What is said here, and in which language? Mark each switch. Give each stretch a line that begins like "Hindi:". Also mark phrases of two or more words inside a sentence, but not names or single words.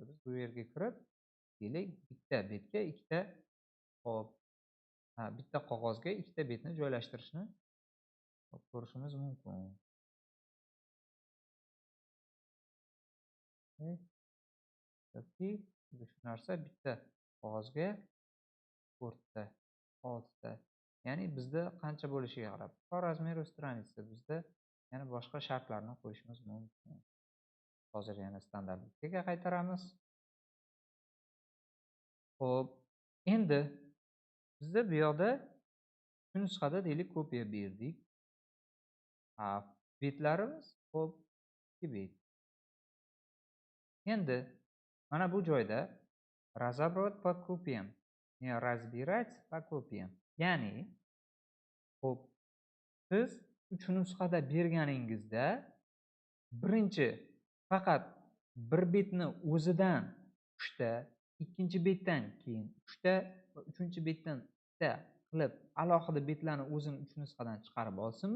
Uzbek: Biz bu yerga kirib, deylik bitta betga ikkita hop bitta qog'ozga ikkita betni joylashtirishni ko'rishimiz mumkin. Yoki shu narsa bitta qog'ozga 4 ta, 6 ta. Ya'ni bizda qancha bo'lishiga qarab,
Russian: по размеру страницы
Uzbek: bizda yana boshqa shartlarni qo'yishimiz mumkin. Hozir yana standart bitga qaytaramiz. Xo'p, endi bizda bu yoqda shu nusxada deylik kopiya berdik. Betlarimiz hop 2 bet. Endi mana bu joyda
Russian: разобрать по копиям, не разбирать по копиям.
Uzbek: Ya'ni hop siz 3 nusxada berganingizda birinchi faqat bir betni o'zidan 3 ta, ikkinchi betdan keyin 3 ta va uchinchi betdan 1 ta qilib alohida betlarni o'zini 3 nusxadan chiqarib olsinmi?